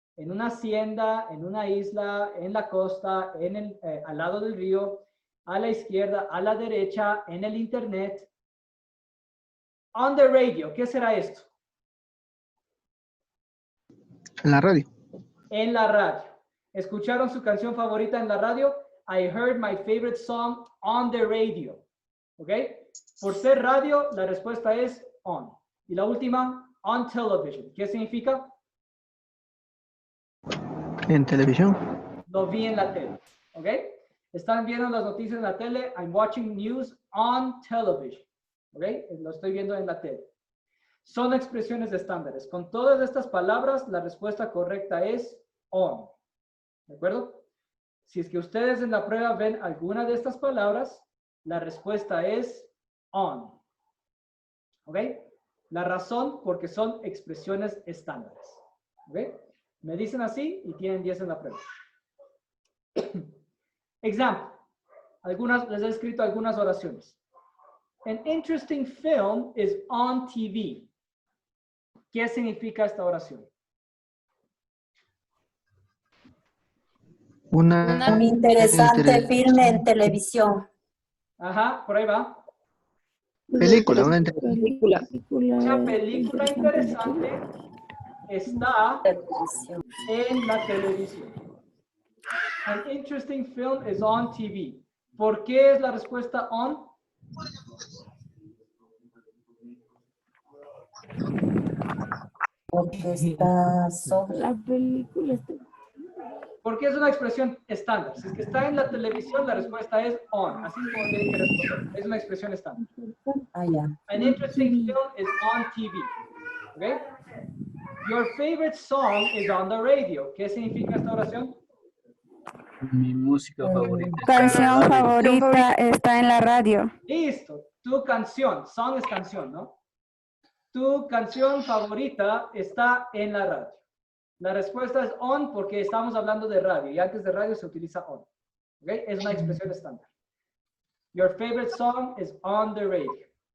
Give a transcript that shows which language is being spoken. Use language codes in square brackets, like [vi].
[es] En una hacienda, en una isla, en la costa, al lado del río, a la izquierda, a la derecha, en el internet. [en] On the radio, [es] ¿qué será esto? En la radio. En la radio. ¿Escucharon su canción favorita en la radio? [en] I heard my favorite song on the radio. [es] ¿Ok? Por ser radio, la respuesta es on. Y la última, [en] on television. [es] ¿Qué significa? En televisión. Lo vi en la tele. ¿Ok? Están viendo las noticias en la tele. [en] I'm watching news on television. [es] ¿Ok? Lo estoy viendo en la tele. Son expresiones estándares. Con todas estas palabras, la respuesta correcta es on. ¿De acuerdo? Si es que ustedes en la prueba ven alguna de estas palabras, la respuesta es on. ¿Ok? La razón porque son expresiones estándares. ¿Ok? Me dicen así y tienen 10 en la prueba. Example. Les he escrito algunas oraciones. [en] An interesting film is on TV. [es] ¿Qué significa esta oración? Un interesante filme en televisión. Ajá, por ahí va. Película. Una Una película interesante está en la televisión. [en] An interesting film is on TV. [es] ¿Por qué es la respuesta on? Porque está sobre. La película está... Porque es una expresión estándar. Si es que está en la televisión, la respuesta es on. Así es como tienen que responder. Es una expresión estándar. Ah, ya. [en] An interesting film is on TV. ¿Ok? Your favorite song is on the radio. [es] ¿Qué significa esta oración? Mi música favorita. Canción favorita está en la radio. Listo. Tu canción. Song es canción, ¿no? tu canción favorita está en la radio? La respuesta es on porque estamos hablando de radio y antes de radio se utiliza on. ¿Okay? Es una expresión estándar. [en] Your favorite song is on the radio.